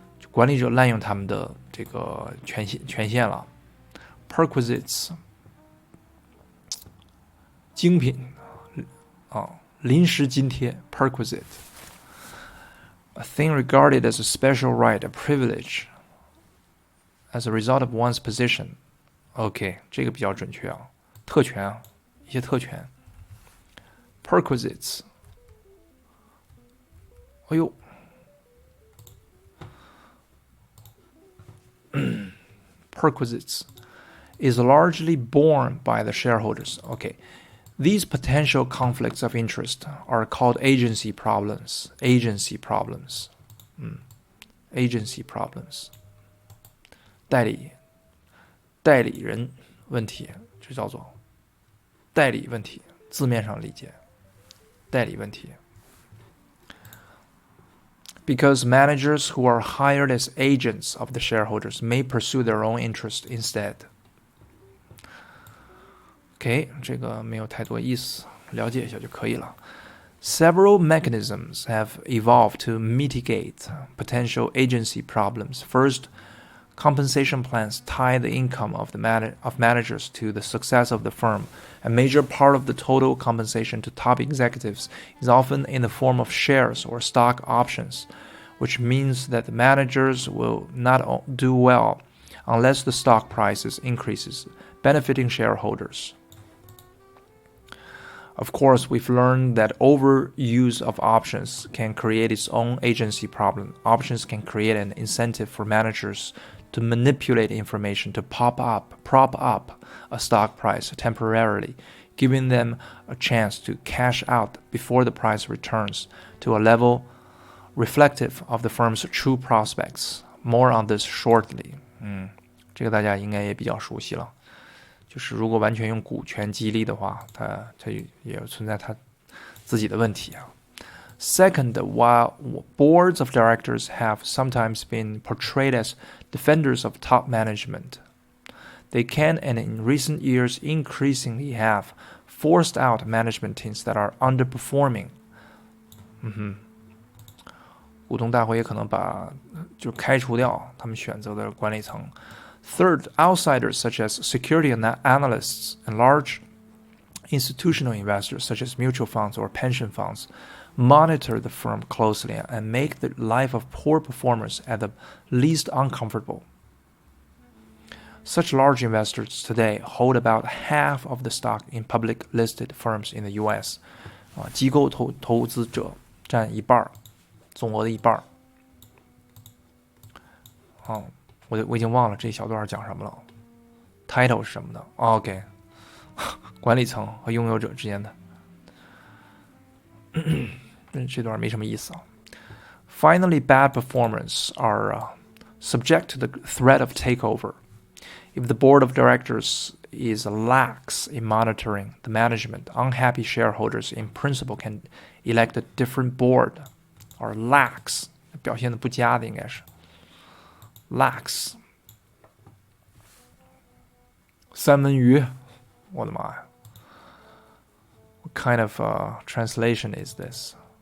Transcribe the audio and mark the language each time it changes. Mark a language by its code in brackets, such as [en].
[zh] 管理者滥用他们的这个权限了。 [en] Perquisites [zh] 精品临时津贴 [en] perquisite, a thing regarded as a special right, a privilege, as a result of one's position. [zh] OK, 这个比较准确啊，特权啊，一些特权。 [en] Perquisites. 哎呦，perquisites is largely borne by the shareholders. Okay, these potential conflicts of interest are called agency problems. Agency problems. Agency problems. [zh] 代理人问题，这叫做代理问题，字面上理解，代理问题。 [en] Because managers who are hired as agents of the shareholders may pursue their own interest instead. [zh] OK， 这个没有太多意思，了解一下就可以了。 [en] Several mechanisms have evolved to mitigate potential agency problems. First, compensation plans tie the income of managers to the success of the firm. A major part of the total compensation to top executives is often in the form of shares or stock options, which means that the managers will not do well unless the stock prices increases, benefiting shareholders. Of course, we've learned that overuse of options can create its own agency problem. Options can create an incentive for managers to manipulate information to prop up a stock price temporarily, giving them a chance to cash out before the price returns to a level reflective of the firm's true prospects. More on this shortly. [zh] 这个大家应该也比较熟悉了。就是如果完全用股权激励的话，它也存在它自己的问题啊。 [en] Second, while boards of directors have sometimes been portrayed as defenders of top management, they can and in recent years increasingly have forced out management teams that are underperforming. [zh] 股东大会也可能就开除掉他们选择的管理层。 [en] Third, outsiders such as security analysts and large institutional investors such as mutual funds or pension funds monitor the firm closely and make the life of poor performers at the least uncomfortable. Such large investors today hold about half of the stock in public listed firms in the U.S. [zh] 机构投资者占一半，总额的一半。我已经忘了这一小段讲什么了 ，title 是什么的 ？OK， 管理层和拥有者之间的，这段没什么意思啊。 [en] Finally, bad performers are subject to the threat of takeover. If the board of directors is lax in monitoring the management, unhappy shareholders in principle can elect a different board. [zh] Or lax 表现的不佳的应该是。 [en] Lax [zh] 三文鱼，我的妈呀 [en] ！What kind of translation is this？